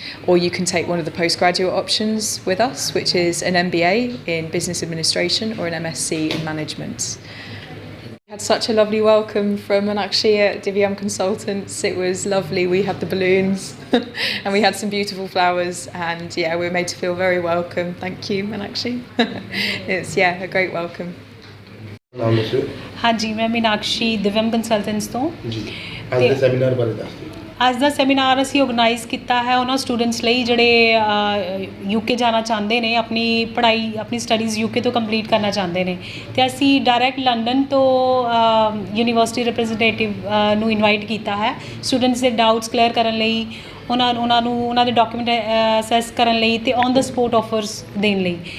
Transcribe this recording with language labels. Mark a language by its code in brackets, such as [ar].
[en] Or you can take one of the postgraduate options with us, which is an MBA in business administration or an MSc in management. Had such a lovely welcome from Meenakshi at Divyam Consultants. It was lovely. We had the balloons and we had some beautiful flowers and yeah, we were made to feel very welcome. Thank you, Meenakshi. It's a great welcome. [hi] नाम से हाँ जी, मैं मीनाक्षी दिव्यम consultants [pa] ਤੋਂ ਜੀ ਅੱਜ ਦੇ seminar ਬਾਰੇ ਦੱਸ ਦਿਓ। ਅੱਜ ਦਾ ਸੈਮੀਨਾਰ ਅਸੀਂ ਆਰਗੇਨਾਈਜ਼ ਕੀਤਾ ਹੈ ਉਹਨਾਂ ਸਟੂਡੈਂਟਸ ਲਈ ਜਿਹੜੇ ਯੂਕੇ ਜਾਣਾ ਚਾਹੁੰਦੇ ਨੇ, ਆਪਣੀ ਪੜ੍ਹਾਈ ਆਪਣੀ ਸਟੱਡੀਜ਼ ਯੂਕੇ ਤੋਂ ਕੰਪਲੀਟ ਕਰਨਾ ਚਾਹੁੰਦੇ ਨੇ ਅਤੇ ਅਸੀਂ ਡਾਇਰੈਕਟ ਲੰਡਨ ਤੋਂ ਯੂਨੀਵਰਸਿਟੀ ਰਿਪਰੈਜ਼ੈਂਟੇਟਿਵ ਨੂੰ ਇਨਵਾਈਟ ਕੀਤਾ ਹੈ ਸਟੂਡੈਂਟਸ ਦੇ ਡਾਊਟਸ ਕਲੀਅਰ ਕਰਨ ਲਈ, ਉਹਨਾਂ ਨੂੰ ਉਹਨਾਂ ਦੇ ਡਾਕੂਮੈਂਟ ਅਸੈਸ ਕਰਨ ਲਈ ਅਤੇ ਔਨ ਦਾ ਸਪੋਟ ਆਫਰਸ ਦੇਣ ਲਈ।